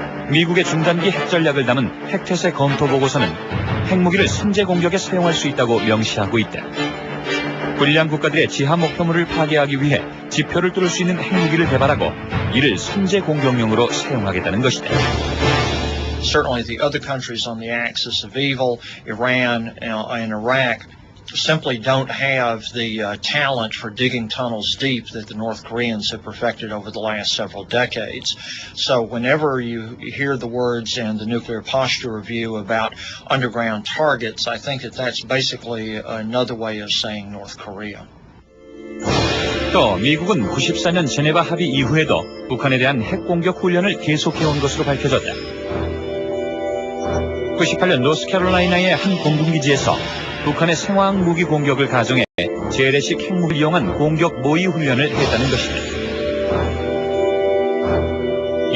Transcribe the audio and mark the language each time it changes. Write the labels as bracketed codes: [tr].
[ko] 미국의 중단기 핵전략을 담은 핵태세 검토 보고서는 핵무기를 선제 공격에 사용할 수 있다고 명시하고 있다. 불량 국가들의 지하 목표물을 파괴하기 위해 지표를 뚫을 수 있는 핵무기를 개발하고 이를 선제 공격용으로 사용하겠다는 것이다. [en] Certainly the other countries on the axis of evil, Iran and Iraq, simply don't have the talent for digging tunnels deep that the North Koreans have perfected over the last several decades. So whenever you hear the words in the Nuclear Posture Review about underground targets, I think that that's basically another way of saying North Korea. [ko] 또 미국은 94년 제네바 합의 이후에도 북한에 대한 핵공격 훈련을 계속해온 것으로 밝혀졌다. 98년 노스캐롤라이나의 한 공군기지에서 북한의 생화학 무기 공격을 가정해 재래식 핵무기를 이용한 공격 모의 훈련을 했다는 것이다.